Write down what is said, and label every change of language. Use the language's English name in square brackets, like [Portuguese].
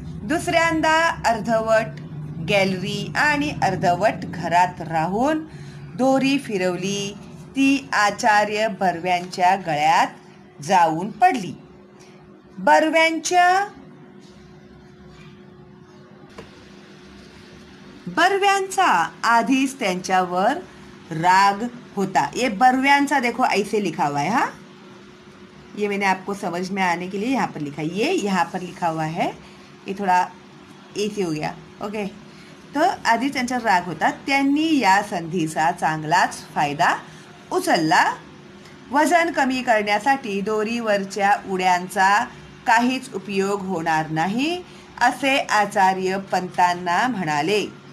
[Marathi] दुसऱ्यांदा अर्धवट गॅलरी आणि अर्धवट घरात राहून दोरी फिरवली, ती आचार्य बर्व्यांच्या गळ्यात जाऊन पडली। बर्व्यांचा आधीच त्यांच्यावर राग होता। [Hindi] ये बर्व्यांचा देखो ऐसे लिखा हुआ है, हाँ, ये मैंने आपको समझ में आने के लिए यहाँ पर लिखा है। ये यहाँ पर लिखा हुआ है, ये थोड़ा ऐसे हो गया, ओके। [Marathi] तो आधीच त्यांचा राग होता, त्यांनी या संधीचा चांगलाच फायदा उचलला। वजन कमी करण्यासाठी दोरीवरच्या उड्यांचा काहीच उपयोग होणार नाही असे आचार्य पंतांना म्हणाले।